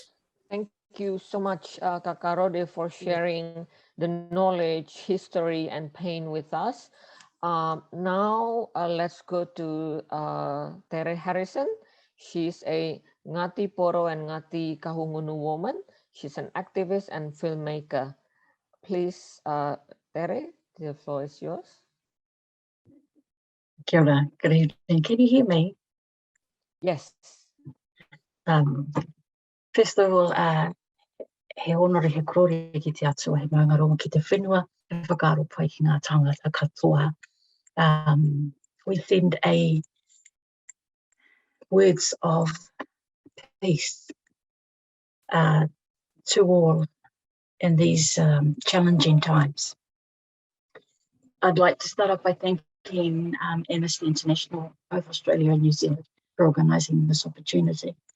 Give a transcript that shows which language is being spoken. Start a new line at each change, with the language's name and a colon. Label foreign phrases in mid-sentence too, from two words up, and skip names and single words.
English: Thank you so much, Kakak Rode, for sharing the knowledge, history, and pain with us. Now let's go to Tere Harrison. She's a Ngati Poro and Ngati Kahungunu woman. She's an activist and filmmaker. Please, Tere, the floor is yours.
Māori: Kia ora,
English: good evening. Can you hear me? Yes. First of all,
Māori: he honore he korore ki te atua, he maunga rongo ki te whenua, he whakaaro pai ki ngā tangata katoa.
English: We send a words of peace to all in these challenging times. I'd like to start off by thanking Amnesty International, both Australia and New Zealand, for organising this opportunity.